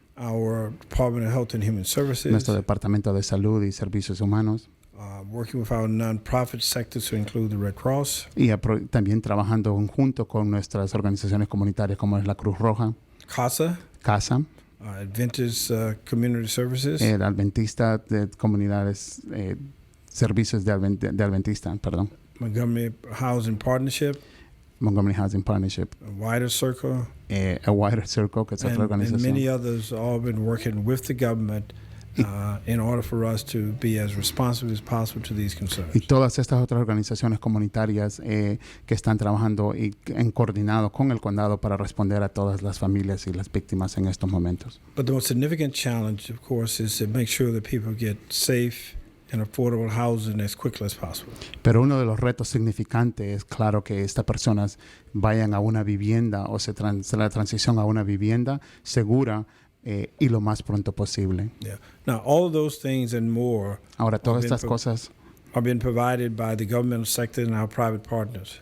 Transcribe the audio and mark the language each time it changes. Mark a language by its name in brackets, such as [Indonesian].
[English] Our Department of Health and Human Services. [Spanish] Nuestro departamento de salud y servicios humanos. [English] Working with our non-profit sectors to include the Red Cross. [Spanish] Y también trabajando junto con nuestras organizaciones comunitarias como es la Cruz Roja. [English] CASA. Adventist Community Services. [Spanish] El Adventista de Comunidades, Servicios de Adventista, perdón. [English] Montgomery Housing Partnership. A Wider Circle. [Spanish] A Wider Circle, que es otra organización. [English] And many others all been working with the government in order for us to be as responsive as possible to these concerns. [Spanish] Y todas estas otras organizaciones comunitarias que están trabajando en coordinado con el condado para responder a todas las familias y las víctimas en estos momentos. [English] But the most significant challenge, of course, is to make sure that people get safe and affordable housing as quickly as possible. [Spanish] Pero uno de los retos significantes es, claro, que estas personas vayan a una vivienda o la transición a una vivienda segura y lo más pronto posible. [English] Yeah. Now, all of those things and more. [Spanish] Ahora, todas estas cosas [English] are being provided by the governmental sector and our private partners.